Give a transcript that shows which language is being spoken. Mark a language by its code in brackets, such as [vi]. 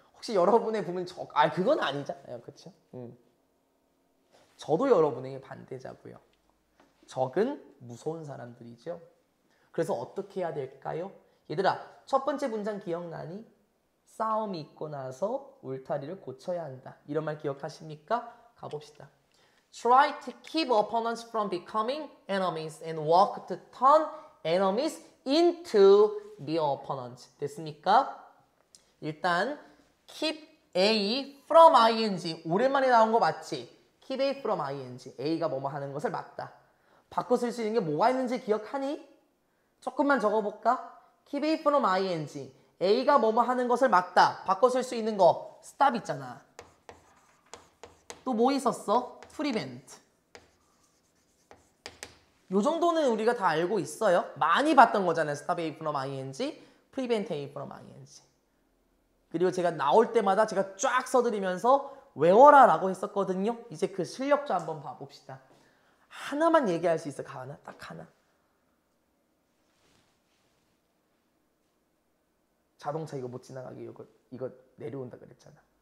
[ko] 혹시 여러분의 부모님 그건 아니잖아요. 그렇죠? 저도 여러분에게 반대자고요. 적은 무서운 사람들이죠. 그래서 어떻게 해야 될까요? 얘들아, 첫 번째 문장 기억나니? 싸움이 있고 나서 울타리를 고쳐야 한다. 이런 말 기억하십니까? 가봅시다. [en] Try to keep opponents from becoming enemies and work to turn enemies into new opponents. [ko] 됐습니까? 일단 [en] keep A from ing. [ko] 오랜만에 나온 거 맞지? [en] keep A from ing. [ko] A가 뭐뭐 하는 것을 막다. 바꿔 쓸 수 있는 게 뭐가 있는지 기억하니? 조금만 적어볼까? [en] keep A from ing. [ko] A가 뭐뭐 하는 것을 막다. 바꿔 쓸 수 있는 거 stop 있잖아. 또 뭐 있었어? prevent. 요 정도는 우리가 다 알고 있어요. 많이 봤던 거잖아요. [en] stop A from ing, prevent A from ing. [ko] 그리고 제가 나올 때마다 제가 쫙 써드리면서 외워라 라고 했었거든요. 이제 그 실력 좀 한번 봐봅시다. 하나만 얘기할 수 있어. 하나? 딱 하나. 자동차 이거 못 지나가게 이거 내려온다 그랬잖아.